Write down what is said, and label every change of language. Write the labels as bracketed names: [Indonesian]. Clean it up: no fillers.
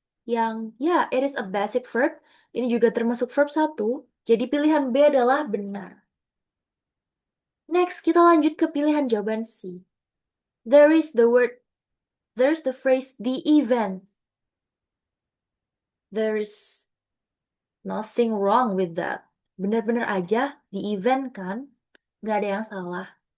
[English] Yang, ya, it is a basic verb. [Indonesian] Ini juga termasuk verb 1. Jadi pilihan B adalah benar. Next, kita lanjut ke pilihan jawaban C. [English] There's the phrase the event. There's nothing wrong with that. [Indonesian] Benar-benar aja di event kan, nggak ada yang salah.